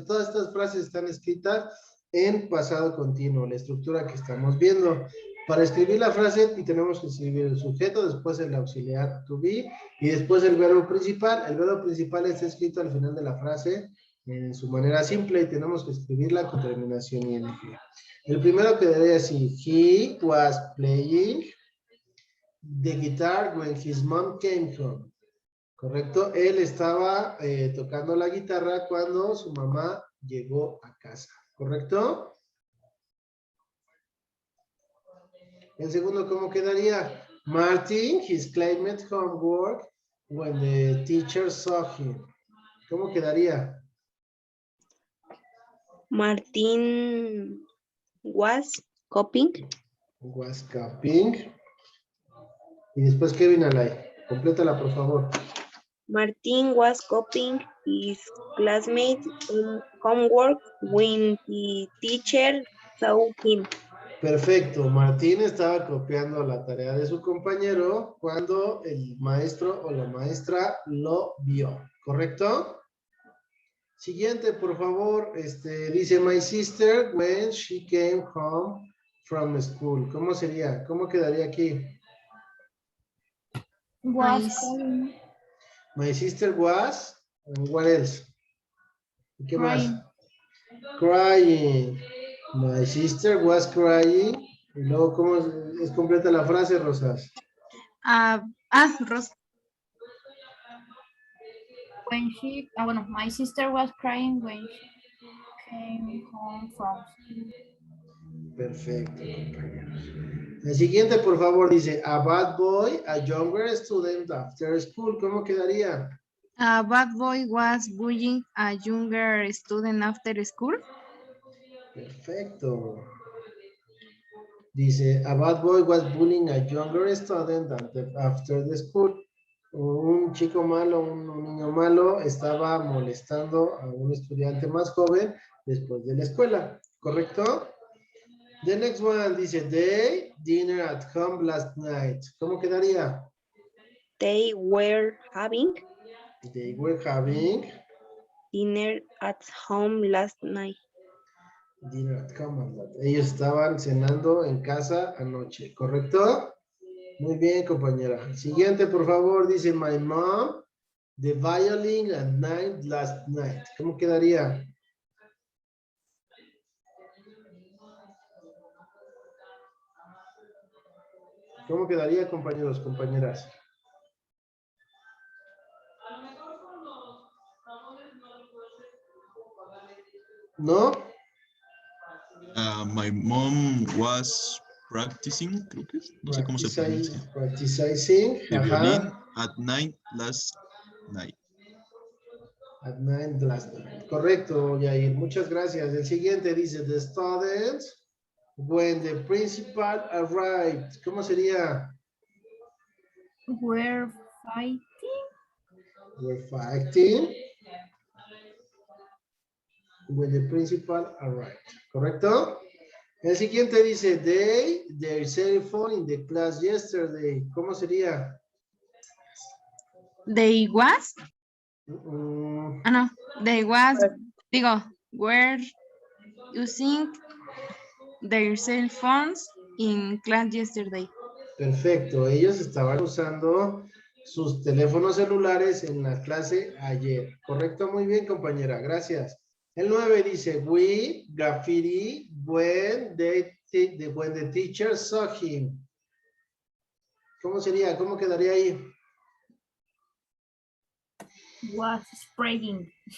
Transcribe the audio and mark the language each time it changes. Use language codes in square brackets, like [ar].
[es] Todas estas frases están escritas en pasado continuo, la estructura que estamos viendo. Para escribir la frase y tenemos que escribir el sujeto, después el auxiliar to be y después el verbo principal. El verbo principal está escrito al final de la frase en su manera simple y tenemos que escribirla con terminación ing. El primero que debería decir, [en] he was playing the guitar when his mom came home. [es] ¿Correcto? Él estaba tocando la guitarra cuando su mamá llegó a casa. ¿Correcto? El segundo, ¿cómo quedaría? [en] Martin, his claimed homework when the teacher saw him. [es] ¿Cómo quedaría? [en] Martín was copying. Was copying. [es] Y después Kevin Alay. Complétala, por favor. [en] Martín was copying his classmates' homework when the teacher saw him. [es] Perfecto. Martín estaba copiando la tarea de su compañero cuando el maestro o la maestra lo vio. ¿Correcto? Siguiente, por favor. Dice, [en] my sister when she came home from school. [es] ¿Cómo sería? ¿Cómo quedaría aquí? [en] Was Nice. calling, My sister was, and what else? [es] ¿Y qué más? [en] Crying. My sister was crying. [es] Y luego, ¿cómo es completa la frase, Rosas? Rosa. [en] when she, [es] bueno, [en] my sister was crying when she came home from school. [es] Perfecto, compañeros. El siguiente, por favor, dice, [en] a bad boy, a younger student after school. [es] ¿Cómo quedaría? [en] A bad boy was bullying a younger student after school. [es] Perfecto. Dice, [en] a bad boy was bullying a younger student after the school. [es] Un chico malo, un niño malo estaba molestando a un estudiante más joven después de la escuela. ¿Correcto? [en] The next one [es] dice, [en] they dinner at home last night. [es] ¿Cómo quedaría? [en] They were having They were having dinner at home last night. dinner at home. [es] Ellos estaban cenando en casa anoche. ¿Correcto? Muy bien, compañera. Siguiente, por favor, dice, [en] my mom, the violin at night last night. [es] ¿Cómo quedaría? ¿Cómo quedaría, compañeros, compañeras? ¿No? [en] My mom was practicing, [es] creo que es, no sé cómo se pronuncia. [en] Practicing. The Ajá. violin at night last night. At night last night. [es] Correcto, [en] Yair. [es] Muchas gracias. El siguiente dice, [en] the students, when the principal arrived. [es] ¿Cómo sería? [en] Were fighting. We're fighting. When the principal arrived. [es] ¿Correcto? El siguiente dice, [en] their cell phone in the class yesterday. [es] ¿Cómo sería? [en] They was, Mm, no, they was, were using their cell phones in class yesterday. [es] perfecto. Ellos estaban usando sus teléfonos celulares en la clase ayer. ¿Correcto? Muy bien, compañera. Gracias. El 9 dice, [en] we graffiti when the teacher saw him. [es] ¿Cómo sería? ¿Cómo quedaría ahí? [en] Was spraying.